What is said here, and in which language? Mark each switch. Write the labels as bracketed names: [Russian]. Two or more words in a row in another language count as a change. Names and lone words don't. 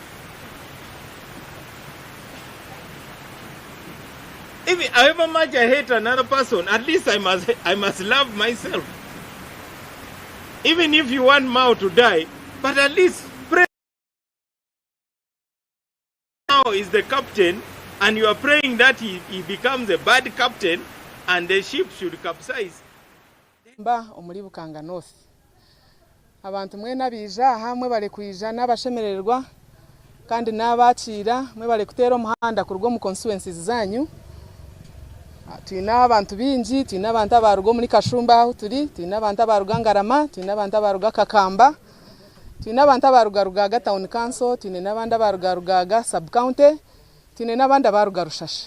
[English] If however much I hate another person, at least I must love myself. Even if you want Mao to die, but at least pray. Mao is the captain, and you are praying that he becomes a bad captain and the ship should capsize. [Nyankole] Mba omuli Bukanga North. Abantu mwena bija hamwe bale kuija n'abashemererwa kandi n'abakira mwe bale kutera omuhanda kurwo mu constituencies zanyu. Tuina abantu bingi, tuina abantu abarugo muri Kashumba aho turi, tuina abantu abaruga Ngarama, tuina abantu abaruga Kakamba, tuina abantu abaruga Rugaga Town Council, tuina n'abandi abaruga Rugaga Sub County, tuina n'abandi abaruga Rushasha.